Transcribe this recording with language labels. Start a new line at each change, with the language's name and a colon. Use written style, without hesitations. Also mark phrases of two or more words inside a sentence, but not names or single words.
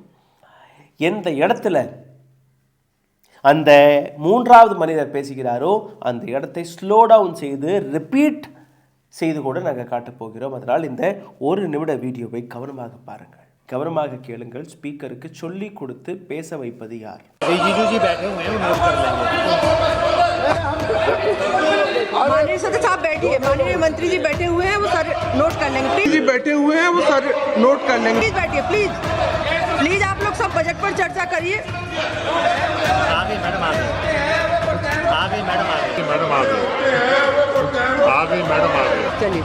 Tamil: எந்த இடத்துல அந்த மூன்றாவது மனிதர் பேசுகிறாரோ அந்த இடத்தை
English: slow down
Tamil: செய்து ரிப்பீட் செய்து கூட நாங்கள் காட்டப் போகிறோம். அதனால் இந்த ஒரு நிமிட வீடியோவை கவனமாக பாருங்கள், கவனமாக கேளுங்கள். ஸ்பீக்கருக்கு சொல்லி கொடுத்து பேச வைப்பது யார்?
Hindi: माननीय सदस्य आप बैठिए, माननीय मंत्री जी बैठे हुए हैं, वो सारे नोट कर लेंगे। प्लीज बैठे हुए हैं, वो सारे नोट कर लेंगे। प्लीज बैठिए, प्लीज आप लोग सब बजट पर चर्चा करिए। चलिए